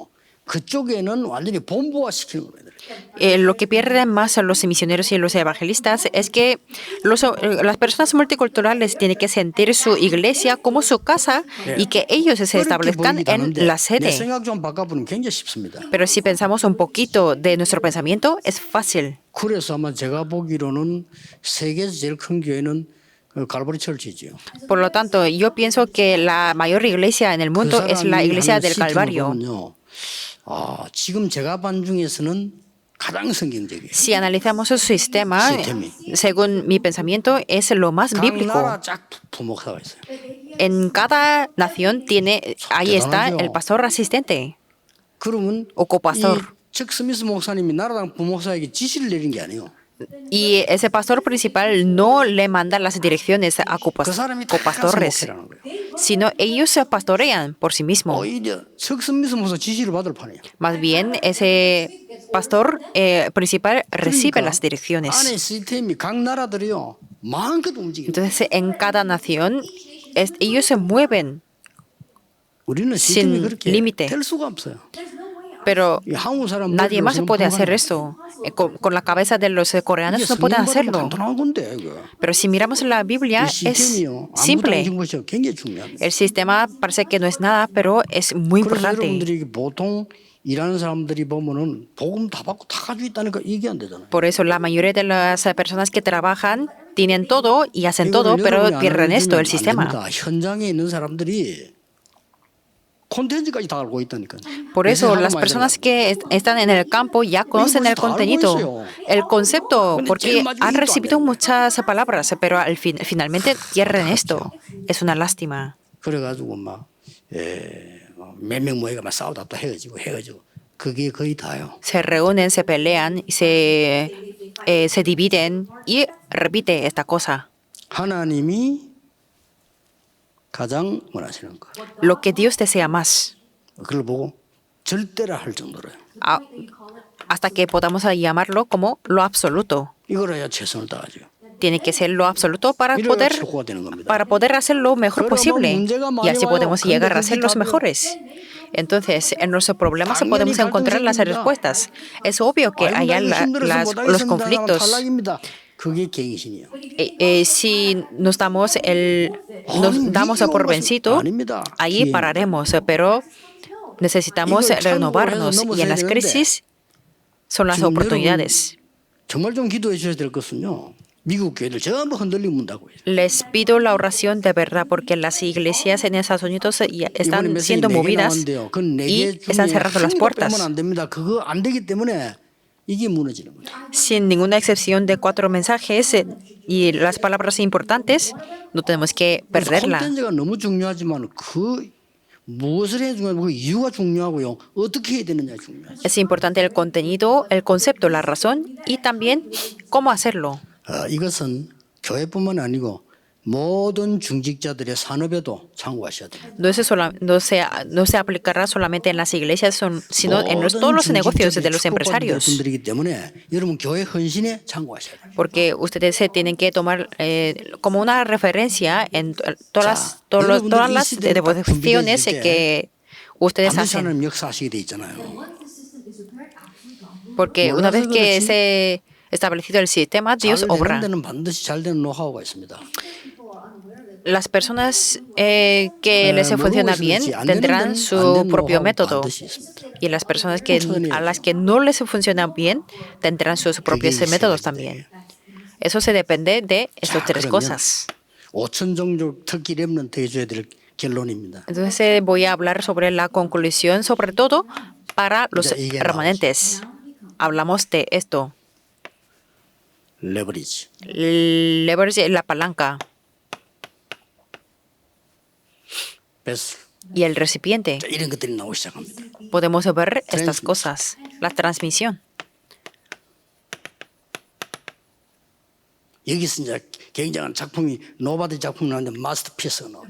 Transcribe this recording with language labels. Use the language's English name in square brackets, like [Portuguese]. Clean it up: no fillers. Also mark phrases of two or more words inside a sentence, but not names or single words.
[Korean] 그쪽에는 완전히 본부화시키는 겁니다. [Spanish] Lo que pierden más a los misioneros y los evangelistas es que las personas multiculturales tienen que sentir su iglesia como su casa y que ellos se establezcan en la [Korean] 내 [Spanish] sede. [Korean] 생각 좀 바꿔보면 굉장히 쉽습니다. [Spanish] Pero si pensamos un poquito de nuestro pensamiento, es fácil. [Korean] 그래서 아마 제가 보기로는 세계에서 제일 큰 교회는 그 갈보리 철치지요. [Spanish] Por lo tanto, yo pienso que la mayor iglesia en el mundo es la iglesia del Calvario. [Korean] 지금 제가 반 중에서는 가장 성경적이에요. [Spanish] Si analizamos su sistema, según mi pensamiento, es lo más [Korean] 각 [Spanish] bíblico. [Korean] 나라 쫙 부목사가 있어요. [Spanish] En cada nación ahí está el pastor asistente [Korean] 그러면 [Spanish] o copastor. [Korean] 척 스미스 목사님이 나라당 부목사에게 지시를 내린 게 아니에요. [Spanish] Y ese pastor principal no le manda las direcciones a [Korean] 그 사람이 다 [Spanish] copastores, [Korean] 목회라는 거예요. [Spanish] sino ellos se pastorean por sí mismos. [Korean] 오히려 척 스미스 목사 지시를 받을 판이에요. [Spanish] Más bien, ese pastor principal recibe las [Korean] 안에 [Spanish] direcciones. [Korean] 시스템이 각 나라들이요 마음껏 움직여요. [Spanish] Entonces, en cada nación, ellos se mueven, [Korean] 우리는 시스템이 [Spanish] sin [Korean] 그렇게 [Spanish] límite. [Korean] 될 수가 없어요. [Spanish] pero [Korean] 이 한국 사람 [Spanish] nadie más [Korean] 머리로서는 [Spanish] puede hacer [Korean] 불가능해요. [Spanish] esto. Con la cabeza de los coreanos [Korean] 이게 [Spanish] no pueden [Korean] 성경 [Spanish] hacerlo. [Korean] 간단한 건데 이거. [Spanish] Pero si miramos la Biblia, [Korean] 이 [Spanish] es [Korean] 시스템이요. 아무도 [Spanish] simple. [Korean] 안 것이 굉장히 중요합니다. [Spanish] El sistema parece que no es nada, pero es muy [Korean] 그래서 [Spanish] importante. [Korean] 여러분들이 보통 일하는 사람들이 보면은 복음 다 받고 다 가지고 있다니까 이게 안 되잖아요. [Spanish] Por eso la mayoría de las personas que trabajan tienen todo y hacen todo, [Korean] 이거를 [Spanish] pero [Korean] 여러분이 안 [Spanish] pierden esto, [Korean] 알려주면 [Spanish] el sistema. [Korean] 안 됩니다. 현장에 있는 사람들이 콘텐츠까지 다 알고 있다니까. [Spanish] Por eso las personas que están en el campo ya conocen el contenido, el concepto, porque han recibido muchas palabras, pero finalmente pierden esto. Es una lástima. [Korean] 그래가지고 몇 명 모여가 막 싸우다 또 헤어지고 그게 거의 다요. [Spanish] Se reúnen, se pelean, se dividen y repite esta cosa. [Korean] 하나님이 가장 원하시는 거. [Spanish] Lo que Dios desea más. [Korean] 그걸 보고 절대라 할 정도로요. [Spanish] Hasta que podamos llamarlo como lo absoluto. [Korean] 이걸 해야 최선을 다하죠. [Spanish] Tiene que ser lo absoluto para [Korean] 이래야 최고가 되는 겁니다. [Spanish] poder hacer lo mejor Pero posible. [Korean] 문제가 [Spanish] Y así [Korean] 많이 [Spanish] podemos [Korean] 와요. [Spanish] llegar a [Korean] 근데 [Spanish] ser [Korean] 그게 [Spanish] los [Korean] 답이에요. [Spanish] mejores. Entonces, en nuestros problemas [Korean] 당연히 [Spanish] podemos encontrar las [Korean] 갈등이 생깁니다. [Spanish] respuestas. Es obvio que [Korean] 아이고, [Spanish] haya [Korean] 나 이거 힘들어서 [Spanish] los [Korean] 못하겠습니다. [Spanish] conflictos. [Korean] 탈락입니다. 그게 갱신이에요. [Spanish] Si nos damos por vencido, [Korean] 아닙니다. [Spanish] ahí [Korean] 기회입니다. [Spanish] pararemos, pero necesitamos [Korean] 이걸 [Spanish] renovarnos [Korean] 참고해서 [Spanish] y en las [Korean] 넘어서야 [Spanish] crisis son las [Korean] 지금 [Spanish] oportunidades. [Korean] 정말 좀 기도해 주셔야 될 것은요. 미국 교회들 전부 흔들리고 문다고 해요. [Spanish] Les pido la oración de verdad porque las iglesias en Estados Unidos ya están [Korean] 이번에 [Spanish] siendo [Korean] 메시지 4개 [Spanish] movidas [Korean] 나왔는데요. 그건 4개 [Spanish] y [Korean] 중에 [Spanish] están cerrando las [Korean] 한 것 [Spanish] puertas. [Korean] 빼면 안 됩니다. 그거 안 되기 때문에 이게 무너지는 거예요. [Spanish] Sin ninguna excepción de 4 mensajes y las palabras importantes, no tenemos que perderla. [Korean] 콘텐츠가 너무 중요하지만 그 무엇을 해야 중요하고 그 이유가 중요하고요. 어떻게 해야 되느냐 중요하죠. [Spanish] Es importante el contenido, el concepto, la razón y también cómo hacerlo. [Korean] 이것은 교회뿐만 아니고 모든 중직자들의 산업에도 참고하셔야 됩니다. [Spanish] No se aplicará solamente en las iglesias, sino en todos los negocios de los empresarios. [Korean] 분들이기 때문에 여러분 교회 헌신에 참고하셔야 됩니다. [Spanish] Porque ustedes se tienen que tomar como una referencia en todas las devociones que ustedes [Korean] 반드시 [Spanish] hacen. [Korean] 하나님 역사하시게 돼 있잖아요. [Spanish] Porque una vez [Korean] 몰라서 [Spanish] que [Korean] 그렇지. [Spanish] se establecido el sistema, Dios [Korean] 잘 되는 [Spanish] obra. [Korean] 데는 반드시 잘 되는 노하우가 있습니다. [Spanish] Las personas que les [Korean] 모르고 [Spanish] funciona [Korean] 있어서 [Spanish] bien [Korean] 그렇지 안 되는 [Spanish] tendrán [Korean] 데는 안 [Spanish] su [Korean] 되는 [Spanish] propio [Korean] 노하우가 [Spanish] método. [Korean] 반드시 있습니다. [Spanish] Y las personas que, a las que no les funciona bien tendrán sus [Korean] 그게 [Spanish] propios [Korean] 이 세 [Spanish] métodos [Korean] 가지 [Spanish] también. [Korean] 되게. [Spanish] Eso se depende de estas [Korean] 자, [Spanish] tres [Korean] 그러면 [Spanish] cosas. [Korean] 5천 종족 특히 렘넌트 해줘야 될 결론입니다. [Spanish] Entonces voy a hablar sobre la conclusión, sobre todo para los [Korean] Ya, 이게 [Spanish] remanentes. Hablamos de esto. [Korean] 레버리지. [Spanish] Leverage, la palanca [Korean] 베슬. [Spanish] y el recipiente. [Korean] 자, 이런 것들이 나오기 시작합니다. [Spanish] Podemos ver estas Transmission. cosas. La transmisión. [Korean] 여기서 이제 굉장한 작품이 노바디 작품이 나오는데 마스터피스가 나옵니다.